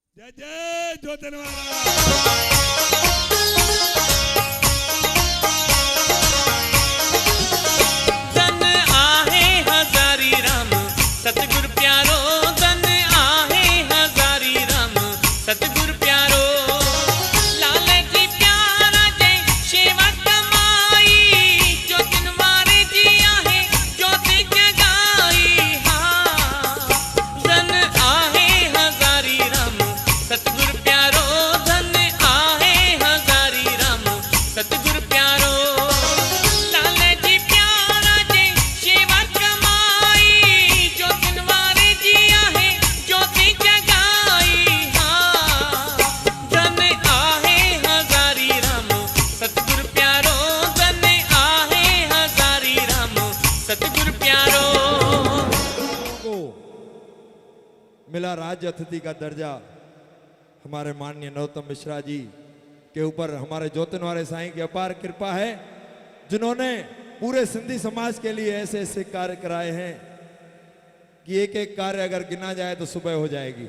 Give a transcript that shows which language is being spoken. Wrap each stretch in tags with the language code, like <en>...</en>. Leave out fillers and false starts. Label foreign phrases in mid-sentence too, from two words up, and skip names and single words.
<hi>जय जय ज्योतिर्वाला।</hi> <sd>धन आहे हजारी राम सतगुर प्यारो, धन आहे हजारी राम सतगुर प्यारो। लाल जी प्यारा जय सेवा कमाई, जो तिनवारे जी आहे ज्योति जगाई। हाँ धन आहे हजारी राम सतगुर प्यारो, धन आहे हजारी राम सतगुर प्यारो। लाल जी प्यारा जय सेवा कमाई, जो तिनवारे जी आहे ज्योति जगाई। हाँ धन आहे हजारी राम सतगुर प्यारो, धन आहे हजारी राम सतगुर प्यारो।</sd> <hi>को मिला राज्य अतिथि का दर्जा। हमारे माननीय नरोत्तम मिश्रा जी के ऊपर हमारे ज्योतिनवारे साईं की अपार कृपा है, जिन्होंने पूरे सिंधी समाज के लिए ऐसे ऐसे कार्य कराए हैं कि एक एक कार्य अगर गिना जाए तो सुबह हो जाएगी।</hi>